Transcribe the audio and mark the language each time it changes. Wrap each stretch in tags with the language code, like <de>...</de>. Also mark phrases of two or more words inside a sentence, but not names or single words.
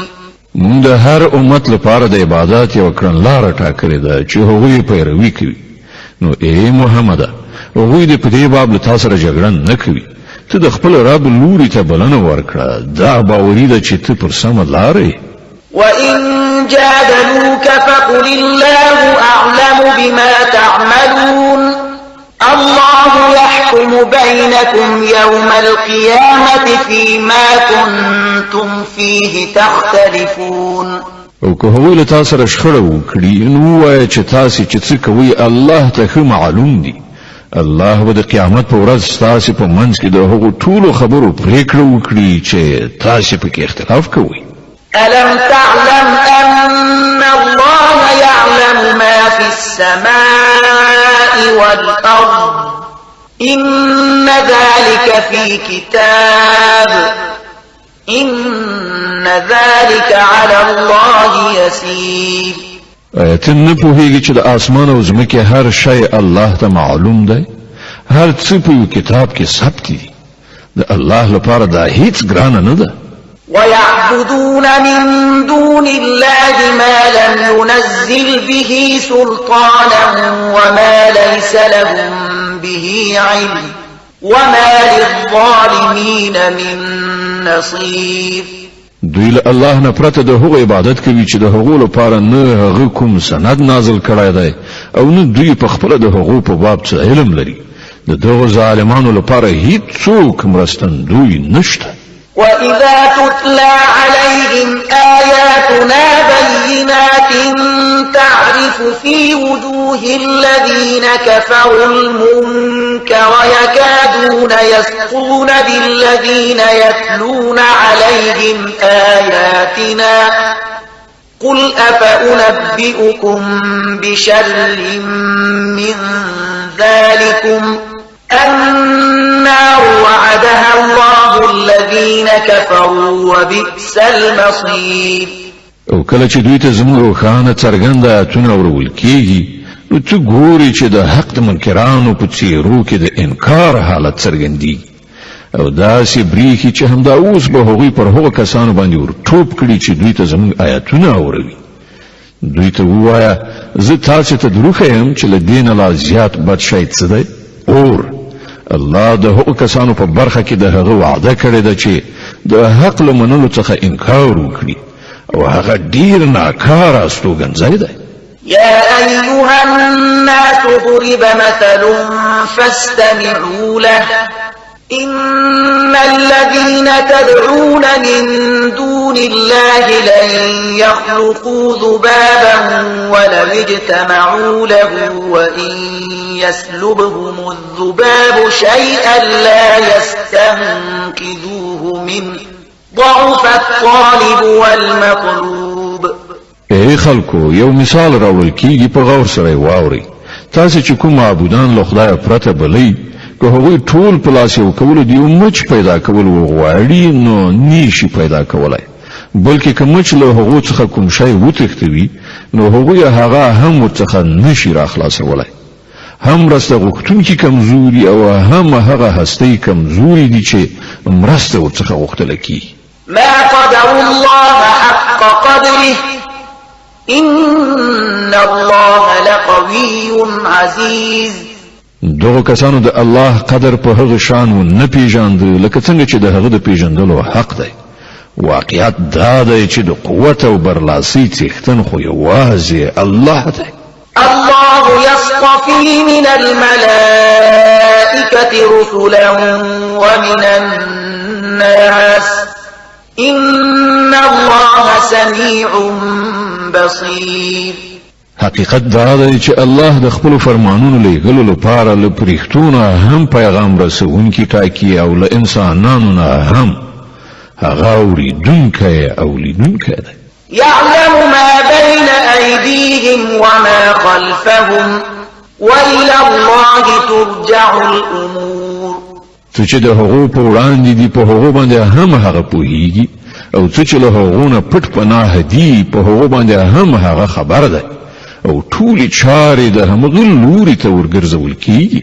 <ps>موږ د هر امت لپاره د عبادت یو کړنلاره ټاکلې ده چې هغوی پیروي کوي. نو ای محمد هغوی د په دې باب له تاسو سره جګړه نه کوي. ته د خپل رب لوري ته بلنه ورکړه. دا باوري ده چې ته پر سمه لارې.</ps> <ar>وإن جادلوك فقل الله أعلم بما تعملون الله يحكم بينكم يوم القيامة فيما كنتم فيه تختلفون.</ar> <ps>او که هغوی له تاسو سره شخړه وکړي نو ووایه چې تاسو چې څه کوئ الله ته ښه معلوم دي. الله به د قیامت په ورځ ستاسو په منځ کې د هغو ټولو خبرو پریکړه وکړي چې تاسو پکې اختلاف کوئ.</ps> <ar>ألم تعلم أن الله يعلم ما في السماء والأرض إن ذلك في كتاب إن ذلك على الله يسير.</ar> <ps>ته نه پوهیږي چې د اسمان او ځمکې هر شی الله ته معلوم دی. هر څه په یو کتاب کې ثبت دي. د الله لپاره دا هیڅ ګرانه نه ده.</ps> <ar>ويعبدون من دون الله ما لم ينزل به سلطانا وما ليس لهم به علم وما للظالمين من نصير.</ar> <ps>دوی له الله نه پرته د هغو عبادت کوي چې د هغو لپاره نه هغه کوم سند نازل کړی دی او نه دوی په خپل د هغو په باب څه علم لري. د دغو ظالمانو لپاره هیڅوک مرستندوی نشته.</ps> <ar>وإذا تتلى عليهم آياتنا بينات تعرف في وجوه الذين كفروا المنكر يكادون يسقون بالذين يتلون عليهم آياتنا قل أفأنبئكم بشر من ذلكم النار وعدها الله الذين كفروا وبئس المصير.</ar> <ps>او کله چې دوی ته زموږ روښانه څرګند آیاتونه ورول کېږي نو ته ګورې چې د حق د منکرانو په څېرو کې د انکار حالت څرګندېږي او داسې بریښي چې همدا اوس به هغوی پر هغو کسانو باندې ورټوپ کړي چې دوی ته زموږ آیاتونه اوروي. دوی ته ووایه زه تاسو ته دروغ یم چې له دې نه لا زیات بد شی څه دی؟ اور. الله د هغو کسانو په برخه کې د هغه وعده کړې ده چې د حق له منلو څخه انکار وکړي او هغه ډیر ناکاره استوګنځی دی.</ps> <ar>يا أيها الناس ضرب مثل فاستمعوا له إن الذين تدعون من دون الله لن يخلقوا ذبابا ولو اجتمعوا له وإن يسلبهم الذباب شيئا لا يستنقذوه منه ضعف الطالب والمطلوب.</ar> <ps>ای خلکو یو مثال راوړل کیږي په غور سره واورئ. تاسو چې کوم معبودان له خدای پرته بلئ که هغوی ټول په لاس یو کولو د یو مچ پیدا کول وغواړي نو نشي پیدا کولای، بلکې که مچ له هغو څخه کوم شی وتښتوي نو هغوی هغه هم ورڅخه نشي راخلاصولی. هم مرسته غوښتونکي کمزوري او هم هغه هستۍ کمزوري دي چې مرسته ورڅخه غوښتله کیږي.</ps> <ar>ما قدر الله حق قدره إن الله لقوي عزيز.</ar> <ps>دغه کسانو د الله قدر په هغه شان و نه پیژاند لکه څنګه چې د هغه د پیژندلو حق دی. واقعیت دا دی چې د قوت او برلاسۍ څښتن خو یوازې الله دی.</ps> <ar>الله يصطفي من الملائكة رسلا ومن الناس إن الله سميع بصير.</ar> <ps>حقیقت دا دی چې الله د خپل فرمانونو لېږلو لپاره له پرښتونه هم پیغام رسونکي ټاکي او له انسانانو نه هم هغه اورېدونکی او لیدونکی دی.</ps> <ar>يعلم ما بين أيديهم وما خلفهم وإلى الله ترجع الأمور.</ar> <ps>څه چې د هغو په وړاندې دي په هغو باندې هم هغه پوهیږي او څه چې له هغو نه پټ پناه دي په هغو باندې هم هغه خبر دی او ټولې چارې د همغه لوري ته ورګرځول کیږي.</ps>